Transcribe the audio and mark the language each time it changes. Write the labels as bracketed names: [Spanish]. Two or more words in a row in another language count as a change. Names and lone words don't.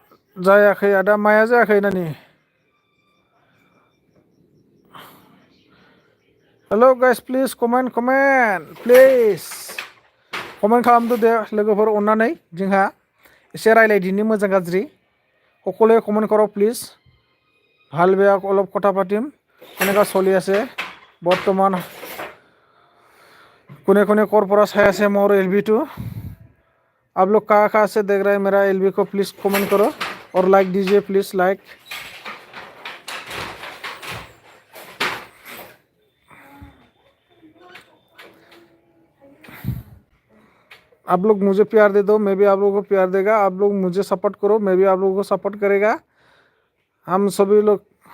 [Bodo] जायाखै आदा माया जायाखै नानि [English] hello guys please comment please comment [Bodo] खालामदो दे लोगोफोर अननानै जोंहा एसे रायलायदिनि मोजां गाज्रि [Assamese] সকলোৱে কমেণ্ট কৰক প্লিজ ভাল বেয়া অলপ কথা পাতিম কেনেকুৱা চলি আছে বৰ্তমান কোনে কোনে কৰ পৰা চাই আছে মোৰ এলবিটো [Hindi] आप लोग कहाँ कहाँ से देख रहे हैं मेरा एलबी को [English] please comment [Hindi] करो और लाइक दीजिए [English] please like [Hindi] आप लोग मुझे प्यार दे दो मैं भी आप लोगों को प्यार देगा आप लोग मुझे सपोर्ट करो मैं भी आप लोगों को सपोर्ट करेगा हम सभी लोग